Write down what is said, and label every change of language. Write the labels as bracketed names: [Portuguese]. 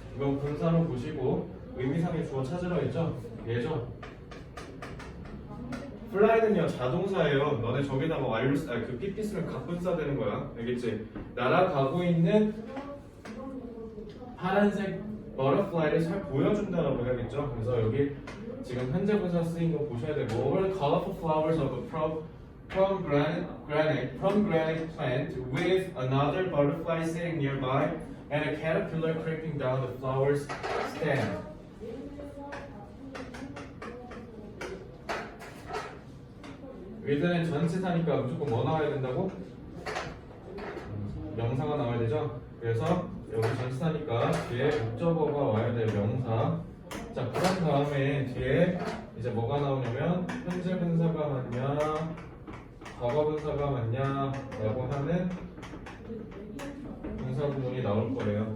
[Korean] 이건 분사로 보시고 의미상의 주어 찾으라 했죠? 얘죠? 플라이는요 자동사예요. 너네 저기다가 그 PP 쓰면 갑분사 되는 거야. 알겠지? 날아가고 있는 파란색 butterfly를 잘 보여준다라고 해야겠죠. 그래서 여기 지금 현재 분사 쓰인 거 보셔야 되고 [English] all the colorful flowers of a pomegranate plant with another butterfly sitting nearby and a caterpillar creeping down the flower's stem. [Korean] with는 전치사니까 무조건 뭐 나와야 된다고? 명사가 나와야 되죠? 그래서 여기 전치사니까 뒤에 목적어가 와야 돼요. 명사. 자, 그런 다음에 뒤에 이제 뭐가 나오냐면 현재 분사가 맞냐 과거 분사가 맞냐 라고 하는 분사 구문이 나올 거예요.